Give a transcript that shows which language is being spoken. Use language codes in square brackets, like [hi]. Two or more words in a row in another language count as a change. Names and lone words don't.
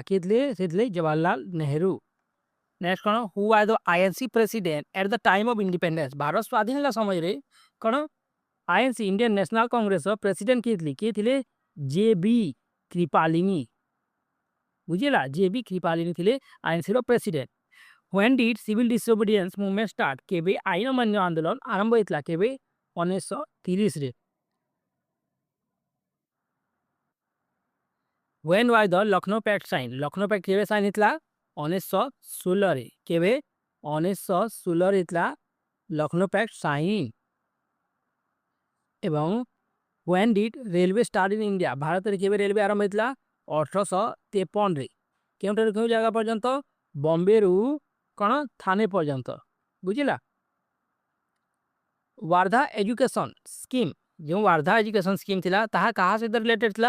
[or] କିଏ ଥିଲେ? ସେ ଥିଲେ ଜବାହରଲାଲ ନେହେରୁ। ନେକ୍ସଟ କ'ଣ? [en] who was the INC president at the time of independence? [or] ଭାରତ ସ୍ୱାଧୀନ ହେଲା ସମୟରେ କ'ଣ ଆଇଏନସି ଇଣ୍ଡିଆନ ନ୍ୟାସନାଲ କଂଗ୍ରେସର ପ୍ରେସିଡେଣ୍ଟ କିଏ ଥିଲେ? କିଏ ଥିଲେ? ଜେ.ବି. କ୍ରିପାଲିନି। ବୁଝିଲା। ଜେ.ବି. କ୍ରିପାଲିନି ଥିଲେ ଆଇଏନସି ର ପ୍ରେସିଡେଣ୍ଟ। [en] When did civil disobedience movement start? [or] କେବେ ଆଇନ ଅମାନ୍ୟ ଆନ୍ଦୋଳନ ଆରମ୍ଭ ହେଇଥିଲା? କେବେ? 1930ରେ। [en] When was the Lucknow Pact signed? [or] ଲକ୍ଷ୍ନୌ ପ୍ୟାକ୍ଟ କେବେ ସାଇନ୍ ହେଇଥିଲା? 1916ରେ। କେବେ? 1916ରେ ହେଇଥିଲା ଲକ୍ଷ୍ନୌ ପ୍ୟାକ୍ଟ ସାଇନ୍। [en] ଏବଂ when did railway start in India? [or] ଭାରତରେ କେବେ ରେଲୱେ ଆରମ୍ଭ ହେଇଥିଲା? 1853ରେ। କେଉଁଠାରୁ କେଉଁ ଜାଗା ପର୍ଯ୍ୟନ୍ତ? ବମ୍ବେରୁ କ'ଣ ଥାନେ ପର୍ଯ୍ୟନ୍ତ। ବୁଝିଲା। ୱାର୍ଦ୍ଧା ଏଜୁକେସନ୍ ସ୍କିମ୍ ଯେଉଁ ୱାର୍ଦ୍ଧା ଏଜୁକେସନ୍ ସ୍କିମ୍ ଥିଲା ତାହା କାହା ସହିତ ରିଲେଟେଡ୍ ଥିଲା?